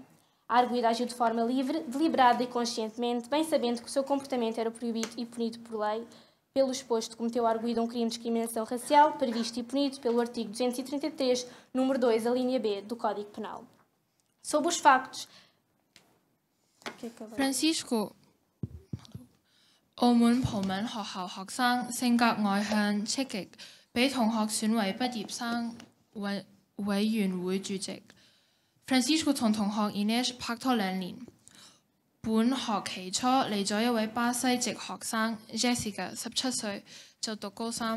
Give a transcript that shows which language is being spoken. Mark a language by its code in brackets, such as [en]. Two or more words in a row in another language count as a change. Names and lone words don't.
[pt] A arguida agiu de forma livre, deliberada e conscientemente, bem sabendo que o seu comportamento era proibido e punido por lei. Pelo exposto, cometeu a arguida um crime de discriminação racial, previsto e punido pelo artigo 233, número 2, a linha B, do Código Penal. Sob os factos... [yue] Francisco 澳門葡文學校學生，性格外向積極，被同學選為畢業生委員會主席。Francisco 同同學 Inês 拍拖2年，本學期初嚟咗一位巴西籍學生 Jéssica 17歲，就讀高3。